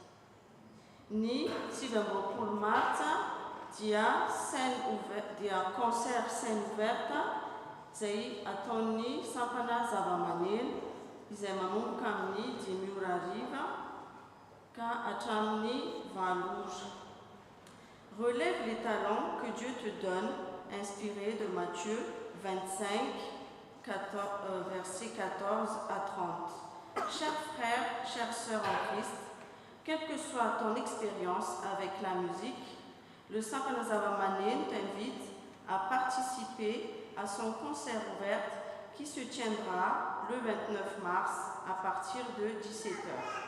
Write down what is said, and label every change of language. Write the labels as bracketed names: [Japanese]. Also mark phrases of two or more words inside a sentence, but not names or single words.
[Malagasy] Ny 27 martsa dia [French] concert scène ouverte [Malagasy] izay ataon'ny sampana zava-maneno izay manomboka amin'ny 5 ora hariva ka hatramin'ny 20 ora. [French] Relève les talents que Dieu te donne, inspiré de Matthieu 25, versets 14 à 30. Chers frères, chères sœurs en Christ, quelle que soit ton expérience avec la musique, le Saint Zava-Maneno t'invite à participer à son concert ouvert qui se tiendra le 29 mars à partir de 17h.